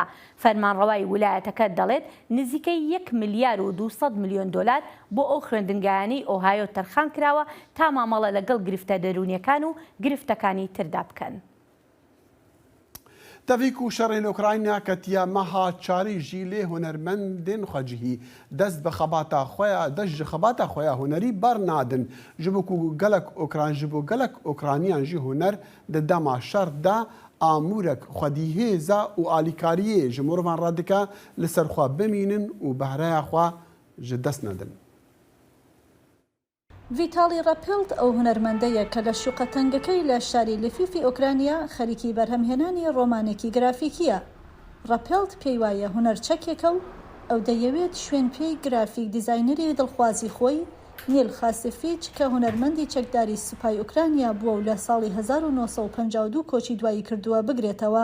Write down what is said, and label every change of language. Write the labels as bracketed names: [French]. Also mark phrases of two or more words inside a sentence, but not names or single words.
[Central Kurdish] فەرمانڕەوای ویلایەتەکە دەڵێت نزیکەی 1 ملیار و 200 میلیۆن دلار بۆ ئەو خوێندنگایانی ئۆهایۆ تەرخان کراوە تا مامەڵە لەگەڵ گرفتە دەرونیەکان و گرفتەکانی تردا بکەن. [Kurdish] تەڤیک و شەڕی لە ئوکراینیا کەتیە مەها چاری ژی لێ هونەرمەندên xwecihî dest bi xebata xwe ya dest ji xebata xwe ya hunerî bernadin ji bo ku gelek Okran ji bo gelek Okraniyan jî huner di dema şer de amûrek xwedîhêza û alîkariyê ji mirovan re dike li ser xwe bimînin û behreya xwe ji dest nedin. [Central Kurdish] ڤیتاڵی ڕەپێڵت ئەو هونەرمەندەیە کە لە شوقەتەنگەکەی لە شاری لفیفی ئۆکرانیا خەریکی بەرهەمهێنانی ڕۆمانێکی گرافیکیە. ڕەپێڵت پێی وایە هونەرچەکێکە و ئەو دەیەوێت شوێن پێی گرافیک دیزاینەری دڵخوازی خۆی نیل خاسفیچ کە هونەرمەندی چەکداری سوپای ئوکرانیا بووە و لە ساڵی 1952 کۆچی دوایی کردووە بگرێتەوە.